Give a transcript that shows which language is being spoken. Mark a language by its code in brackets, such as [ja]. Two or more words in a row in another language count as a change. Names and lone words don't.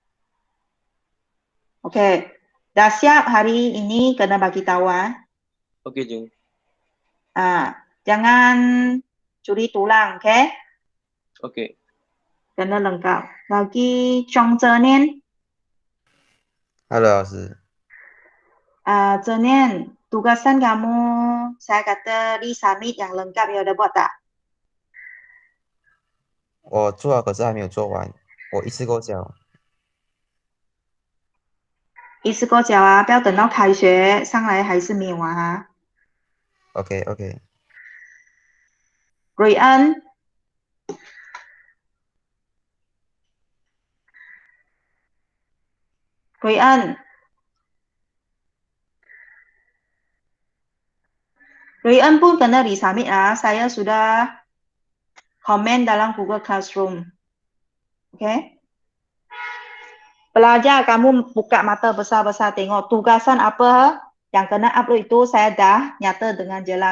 [ms] Okey. Dah siap hari ini kena bagi tahu Okey, cikgu. Jangan curi tulang, okey? Okey. Kena lengkap. Lagi Chong Zhenian. [zh] Halo, 老师。 [ms] Zhenian, tugasan kamu saya kata di submit yang lengkap ya udah buat tak? [zh] 我做了，可是还没有做完，我一次够交。一次过交啊，不要等到开学上来还是没有啊哈。 [en] OK OK。 [ms] 瑞恩，瑞恩，瑞恩 pun kena resubmit ah. Saya sudah komen dalam Google Classroom. Okay? Pelajar, kamu buka mata besar-besar tengok tugasan apa yang kena upload itu saya dah nyata dengan jelas.